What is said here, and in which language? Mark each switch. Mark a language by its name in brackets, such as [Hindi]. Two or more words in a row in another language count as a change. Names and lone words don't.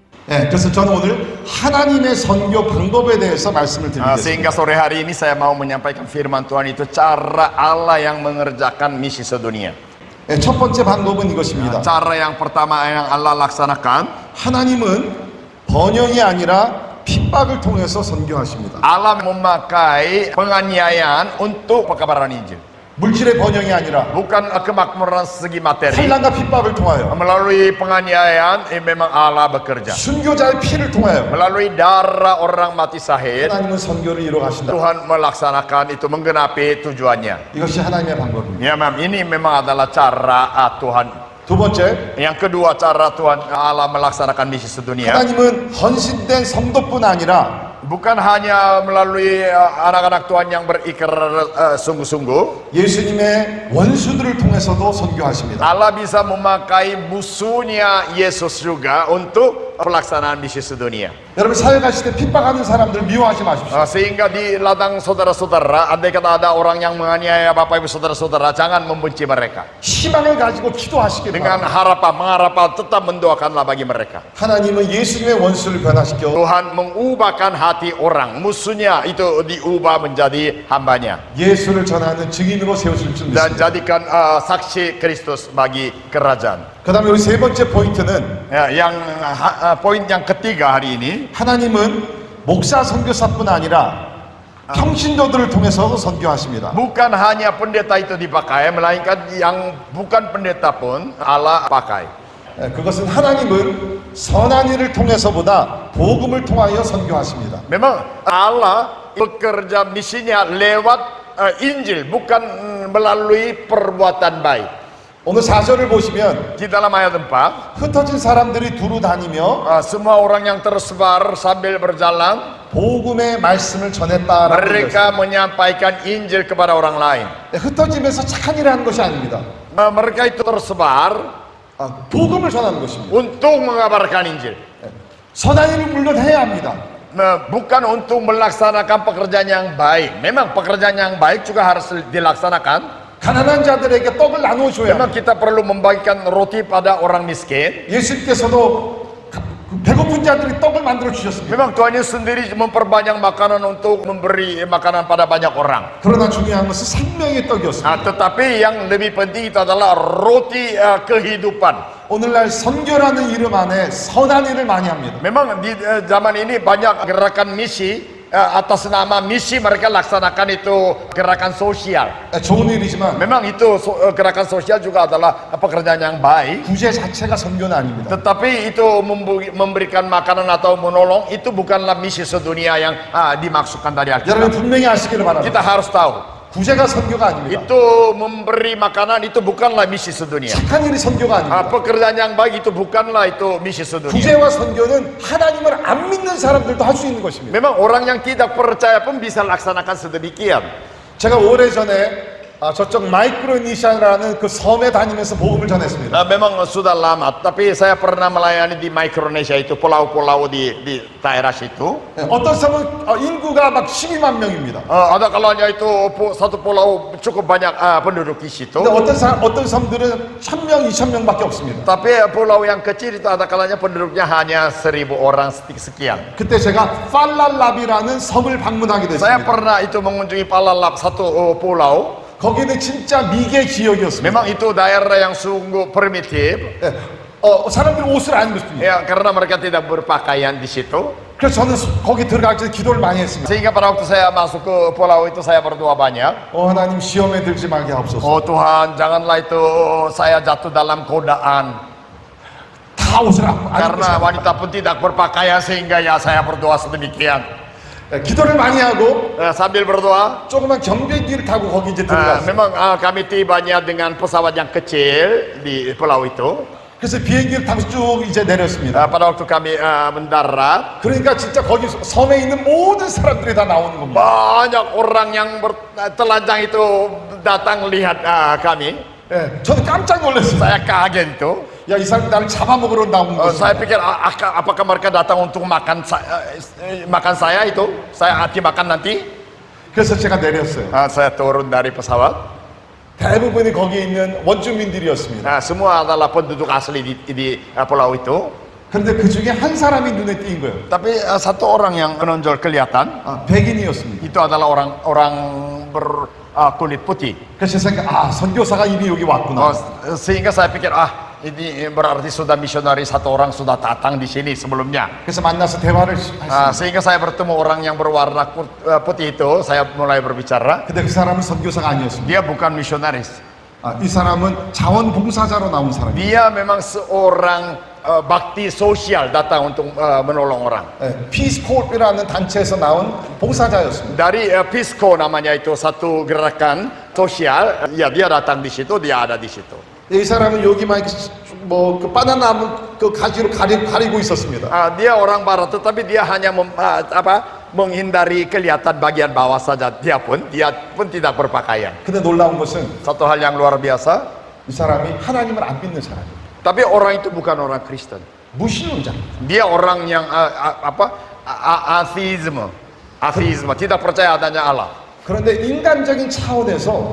[Korean] 그래서 저는 오늘 하나님의 선교 방법에 대해서 말씀을 드리겠습니다. [Indonesian] Sehingga sore hari ini saya mau menyampaikan firman Tuhan itu cara Allah yang mengerjakan misi sedunia. [Korean] 첫 번째 방법은 이것입니다. [Indonesian] Cara yang pertama yang Allah laksanakan, [Korean] 하나님은 번영이 아니라 핍박을 통해서 선교하십니다. [Indonesian] Allah memakai penganiayaan untuk pekabaran Injil. [Korean] 물질의 번영이 아니라 [Indonesian] Bukan kemakmuran segi materi. [Korean] 환난과 핍박을 통하여 [Indonesian] Melalui penganiayaan, memang Allah bekerja. [Korean] 순교자의 피를 통하여 [Indonesian] Melalui darah orang mati syahid, [Korean] 하나님은 선교를 이루어 가신다. [Indonesian] Tuhan melaksanakan itu, menggenapi tujuannya. [Korean] 이것이 하나님의 방법입니다. [Indonesian] Ya, ini memang adalah cara Tuhan. [Korean] 두 번째, [Indonesian] Yang kedua, cara Tuhan Allah melaksanakan misi sedunia. [Korean] 하나님은 헌신된 성도뿐 아니라 [Indonesian] Bukan hanya melalui anak-anak Tuhan yang berikrar sungguh-sungguh. [Korean] 예수님의 원수들을 통해서도 선교하십니다. [Indonesian] Allah bisa memakai musuhnya Yesus juga untuk pelaksanaan misi sedunia. [Korean] 여러분 사회 가실 때 핍박하는 사람들 미워하지 마십시오. [Indonesian] Sehingga di ladang saudara-saudara, andai kata ada orang yang menganiaya Bapak Ibu saudara-saudara, jangan membenci mereka. [Korean] 희망을 가지고 기도하시길 [Indonesian] Dengan [Korean] 바랍니다. [Indonesian] harapan tetap mendoakanlah bagi mereka. [Korean] 하나님은 예수님의 원수를 변화시켜 [Indonesian] Tuhan mengubahkan hati orang, musuhnya itu diubah menjadi hambanya, [Korean] 예수를 전하는 증인으로 세우실 줄 [Indonesian] dan [Korean] 믿습니다. [Indonesian] jadikan saksi Kristus bagi kerajaan. [Korean] 그 다음에 우리 세 번째 포인트는 [Indonesian] Poin yang ketiga hari ini, [Korean] 하나님은 목사 선교사뿐 아니라 평신도들을 통해서도 선교하십니다. [Indonesian] bukan hanya pendeta itu dipakai, melainkan yang bukan pendeta pun Allah pakai. [Korean] 그것은 하나님은 선한 일을 통해서보다 복음을 통하여 선교하십니다. [Indonesian] Memang Allah bekerja misinya lewat Injil, bukan melalui perbuatan baik. [Korean] 오늘 4절을 보시면 [Indonesian] Di dalam ayat 4, [Korean] 흩어진 사람들이 두루 다니며 [Indonesian] semua orang yang tersebar sambil berjalan, [Korean] 복음의 말씀을 전했다라고 되어 [Indonesian] mereka menyampaikan Injil kepada orang lain. [Korean] 있습니다. 흩어지면서 착한 일을 하는 것이 아닙니다. [Indonesian] Mereka itu tersebar [Korean] 복음을 전하는 것입니다. [Indonesian] untuk mengabarkan Injil, [Korean] 선한 일을 물론 해야 합니다. [Indonesian] bukan untuk melaksanakan pekerjaan yang baik. Memang pekerjaan yang baik juga harus dilaksanakan. [Korean] 가난한 자들에게 떡을 나누어 줘야 [Indonesian] Memang [Korean] 합니다. [Indonesian] kita perlu membagikan roti pada orang miskin. [Korean] 예수님께서도 배고픈 자들이 떡을 만들어 주셨습니다. [Indonesian] Memang Tuhan Yesus sendiri memperbanyak makanan untuk memberi makanan pada banyak orang. [Korean] 그러나 중요한 것은 생명의 떡이었습니다. [Indonesian] Tetapi yang lebih penting itu adalah roti kehidupan. [Korean] 오늘날 선교라는 이름 안에 선한 일을 많이 합니다. [Indonesian] Memang di zaman ini banyak gerakan misi, atas nama misi mereka laksanakan itu gerakan sosial. [Korean] 좋은 일이지만 [Indonesian] Memang itu gerakan sosial juga adalah pekerjaan yang baik. [Korean] 구제 자체가 선교는 아닙니다. [Indonesian] Tetapi itu memberikan makanan atau menolong itu bukanlah misi sedunia yang dimaksudkan dari [Korean] 여러분 [Indonesian] Alkitab. [Korean] 분명히 아시기를 바랍니다. [Indonesian] Kita harus tahu, [Korean] 구제가 선교가 아닙니다. [Indonesian] itu memberi makanan itu bukanlah misi sedunia. [Korean] 착한 일이 선교가 아닙니다. [Indonesian] Pekerjaan yang baik itu bukanlah itu misi sedunia. [Korean] 구제와 선교는 하나님을 안 믿는 사람들도 할 수 있는 것입니다. [Indonesian] Memang orang yang tidak percaya pun bisa laksanakan sedemikian. [Korean] 제가 오래전에 저쪽 마이크로네시아라는 그 섬에 다니면서 복음을 전했습니다. [Indonesian] Memang sudah lama, tapi saya pernah melayani di Micronesia, itu pulau-pulau di daerah situ. [Korean] 어떤 섬은 인구가 막 12만 명입니다. [Indonesian] Ada kalanya itu satu pulau cukup banyak penduduk di situ. [Korean] 근데 어떤 섬들은 1,000명, 2,000명밖에 없습니다. [Indonesian] Tapi pulau yang kecil itu ada kalanya penduduknya hanya 1.000 orang sekian. [Korean] 그때 제가 팔랄랍이라는 섬을 방문하게 [Indonesian] Saya [Korean] 됐습니다. [Indonesian] pernah itu mengunjungi Palalap, satu pulau. [Korean] 거기는 진짜 미개 지역이었습니다. [Indonesian] Memang itu daerah yang sungguh primitif. [Korean] 사람들이 옷을 안 입습니다. [Indonesian] Ya, karena mereka tidak berpakaian di situ. [Korean] 그래서 저는 거기 들어갈 때 기도를 많이 했습니다. [Indonesian] Sehingga pada waktu saya masuk ke pulau itu saya berdoa banyak. [Korean] 하나님 시험에 들지 말게 하옵소서. [Indonesian] Oh Tuhan, janganlah itu saya jatuh dalam godaan. [Korean] 다 옷을 안 [Indonesian] Karena [Korean] 입고 [Indonesian] wanita pun tidak berpakaian, sehingga ya saya berdoa sedemikian. [Korean] 기도를 많이 하고 [Indonesian] Sambil berdoa, [Korean] 조그만 경비기를 타고 거기 이제 들어갔어요. [Indonesian] memang kami tibanya dengan pesawat yang kecil di pulau itu. [Korean] 그래서 비행기를 타고 쭉 이제 내렸습니다. [Indonesian] Pada waktu kami mendarat, [Korean] 그러니까 진짜 거기 섬에 있는 모든 사람들이 다 나오는 겁니다. [Indonesian] banyak orang yang telanjang itu datang lihat kami. [Korean] 저는 깜짝 놀랐어요. [Indonesian] Saya kaget itu. [Korean] 야, 이 사람이 나를 잡아먹으러 나온 거지. [Indonesian] Saya pikir apakah mereka datang untuk makan saya itu? Saya dimakan nanti. [Korean] 그래서 제가 내렸어요. [Indonesian] Saya turun dari pesawat. [Korean] 대부분이 거기 있는 원주민들이었습니다. [Indonesian] Semua adalah penduduk asli di pulau itu. [Korean] 그런데 그 중에 한 사람이 눈에 띈 거예요. [Indonesian] Tapi satu orang yang menonjol kelihatan [Korean] 백인이었습니다. [Indonesian] itu adalah orang berkulit putih. [Korean] 그래서 제가 선교사가 이미 여기 왔구나. [Indonesian] Sehingga saya pikir ini berarti sudah misionaris satu orang sudah datang di sini sebelumnya. [Korean] 그래서 만나서 대화를 했습니다. [Indonesian] Sehingga saya bertemu orang yang berwarna putih itu, saya mulai berbicara. [Korean] 근데 그 사람은 선교사가 아니었습니다. [Indonesian] Dia bukan misionaris. [Korean] 이 사람은 자원봉사자로 나온 사람이에요. [Indonesian] Dia memang seorang bakti sosial datang untuk menolong orang. [Korean] 피스콜이라는 단체에서 나온 봉사자였습니다. [Indonesian] Dari Pisco namanya itu satu gerakan sosial. Ya dia datang di situ, dia ada di situ. [Korean] 이 사람은 여기만 그 바나나무 그 가지로 가리고 있었습니다. [Indonesian] Dia orang barat, tetapi dia hanya menghindari kelihatan bagian bawah saja. Dia pun tidak berpakaian. [Korean] 근데 놀라운 것은 [Indonesian] Satu hal yang luar biasa. [Korean] 이 사람이 하나님을 안 믿는 사람이에요. [Indonesian] Tapi orang itu bukan orang Kristen. [Korean] 무신론자. [Indonesian] Dia orang yang ateisme, tidak percaya adanya Allah. [Korean] 그런데 인간적인 차원에서